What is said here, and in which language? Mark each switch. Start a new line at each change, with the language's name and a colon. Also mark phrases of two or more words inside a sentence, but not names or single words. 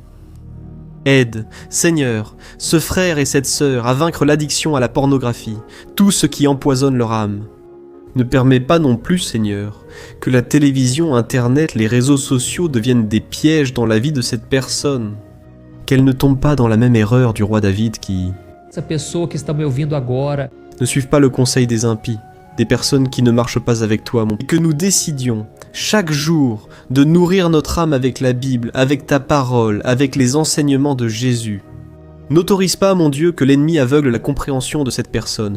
French: Aide, Seigneur, ce frère et cette sœur à vaincre l'addiction à la pornographie, tout ce qui empoisonne leur âme. Ne permets pas non plus, Seigneur, que la télévision, Internet, les réseaux sociaux deviennent des pièges dans la vie de cette personne. Qu'elle ne tombe pas dans la même erreur du roi David qui
Portuguese: Essa pessoa que está me ouvindo agora,
French: ne suive pas le conseil des impies, des personnes qui ne marchent pas avec toi, et que nous décidions chaque jour de nourrir notre âme avec la Bible, avec ta parole, avec les enseignements de Jésus. N'autorise pas, mon Dieu, que l'ennemi aveugle la compréhension de cette personne.